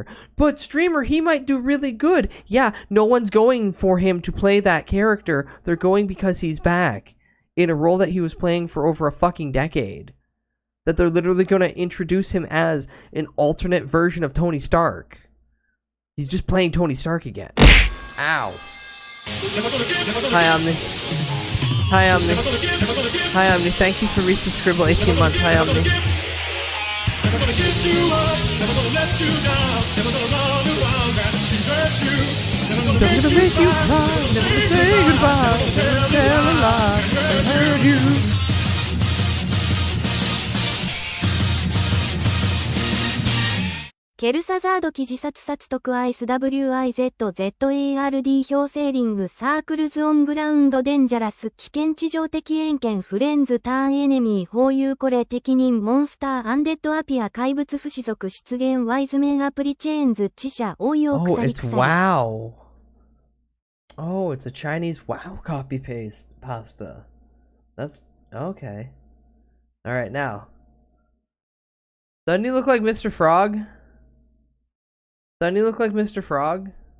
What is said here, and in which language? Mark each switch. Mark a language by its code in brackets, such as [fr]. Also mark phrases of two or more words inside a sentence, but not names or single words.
[en] But Streamer, he might do really good. Yeah, no one's going for him to play that character. They're going because he's back in a role that he was playing for over a fucking decade. That they're literally going to introduce him as an alternate version of Tony Stark. He's just playing Tony Stark again. Ow. Hi, Omni. Hi, Omni. Hi, Omni. Thank you for resubscribing 18 months. Hi, Omni. Never gonna give you up, never gonna let you down, never gonna run around and desert you. Never gonna make you cry, never gonna say goodbye, never gonna tell a lie and hurt you. ケルサザード記自殺殺徳 ISWIZZARD 強制リングサークルズオングラウンドデンジャラス危険地上的遠見フレンズターンエネミーホーユーコレ適任モンスターアンデッドアピア怪物不死族出現ワイズメンアプリチェーンズ知者応用鎖鎖 wow. Oh, it's a Chinese wow copy paste pasta. That's okay. Alright, now. Doesn't he look like Mr. Frog? Doesn't he look like Mr. Frog?